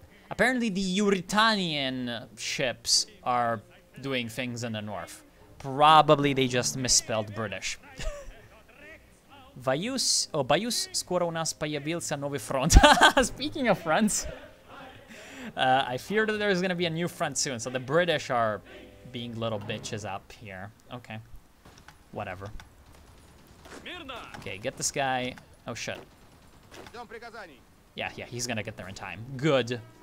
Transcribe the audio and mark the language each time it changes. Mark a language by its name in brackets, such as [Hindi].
[English] Apparently the Eurytanian ships are doing things in the north. Probably they just misspelled British. [Russian] Боюсь, скоро у нас появился новый фронт. [English] Speaking of fronts, I fear that there's gonna be a new front soon. So the British are being little bitches up here. Okay, whatever. Okay, get this guy. Oh shit. Yeah, he's gonna get there in time. Good.